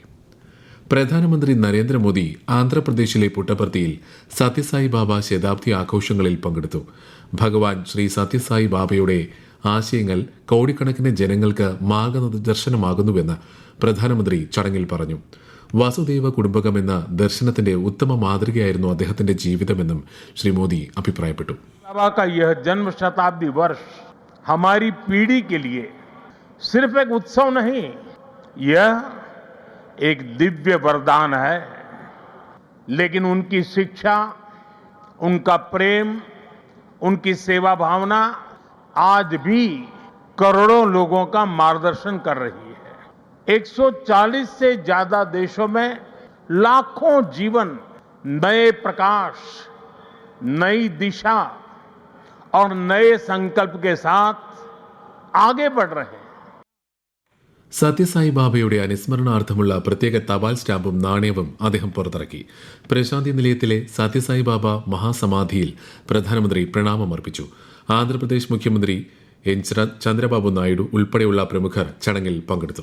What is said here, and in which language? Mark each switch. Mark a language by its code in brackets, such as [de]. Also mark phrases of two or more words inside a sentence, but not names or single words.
[ml] പ്രധാനമന്ത്രി നരേന്ദ്രമോദി ആന്ധ്രാപ്രദേശിലെ പുട്ടപർത്തിയിൽ സത്യസായി ബാബ ശതാബ്ദി ആഘോഷങ്ങളിൽ പങ്കെടുത്തു. ഭഗവാൻ ശ്രീ സത്യസായി ബാബയുടെ ആശയങ്ങൾ കോടിക്കണക്കിന് ജനങ്ങൾക്ക് മാർഗദർശനമാകുന്നുവെന്ന് പ്രധാനമന്ത്രി ചടങ്ങിൽ പറഞ്ഞു. [sa] വസുദൈവ കുടുംബകം [ml] എന്ന ദർശനത്തിന്റെ ഉത്തമ മാതൃകയായിരുന്നു അദ്ദേഹത്തിന്റെ ജീവിതമെന്നും ശ്രീ മോദി അഭിപ്രായപ്പെട്ടു. [hi] बाबा का यह जन्म शताब्दी वर्ष हमारी पीढ़ी के लिए सिर्फ एक उत्सव नहीं, यह एक दिव्य वरदान है. लेकिन उनकी शिक्षा, उनका प्रेम, उनकी सेवा भावना आज भी करोड़ों लोगों का मार्गदर्शन कर रही है. 140 से ज्यादा देशों में लाखों जीवन नए प्रकाश, नई दिशा और नए संकल्प के साथ आगे बढ़ रहे हैं. [ml] സത്യസായി ബാബയുടെ അനുസ്മരണാർത്ഥമുള്ള പ്രത്യേക തപാൽ സ്റ്റാമ്പും നാണയവും അദ്ദേഹം പുറത്തിറക്കി. പ്രശാന്തി നിലയത്തിലെ സത്യസായി ബാബ മഹാസമാധിയിൽ പ്രധാനമന്ത്രി പ്രണാമമർപ്പിച്ചു. ആന്ധ്രാപ്രദേശ് മുഖ്യമന്ത്രി N. ചന്ദ്രബാബു നായിഡു ഉൾപ്പെടെയുള്ള പ്രമുഖർ ചടങ്ങിൽ പങ്കെടുത്തു.